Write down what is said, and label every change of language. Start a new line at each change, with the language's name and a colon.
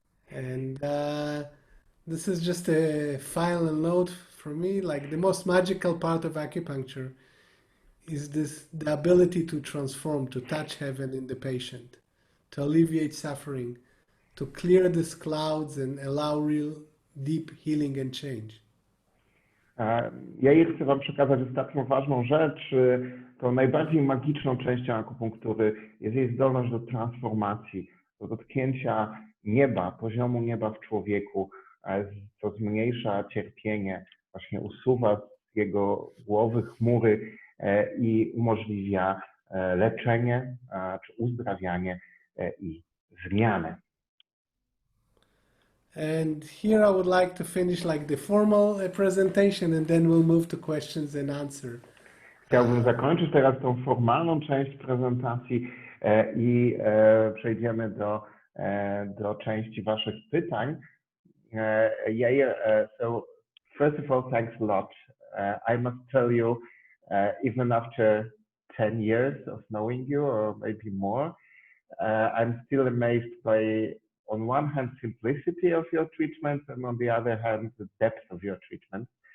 English: And this is just a final note for me. Like the most magical part of acupuncture is the ability to transform, to touch heaven in the patient, to alleviate suffering, to clear these clouds and allow deep healing and change.
Polish: Ja chcę Wam przekazać ostatnią ważną rzecz. Tą najbardziej magiczną częścią akupunktury jest jej zdolność do transformacji, do dotknięcia nieba, poziomu nieba w człowieku, co zmniejsza cierpienie, właśnie usuwa z jego głowy chmury i umożliwia leczenie czy uzdrawianie i zmianę.
English: And here I would like to finish like the formal presentation, and then we'll move to questions and answer.
Polish: Chciałbym zakończyć teraz tą formalną część prezentacji i przejdziemy do części Waszych pytań.
English: Yair, so first of all, thanks a lot. I must tell you, even after 10 years of knowing you, or maybe more, I'm still amazed by, on one hand, simplicity of your treatment, and on the other hand, the depth of your treatment.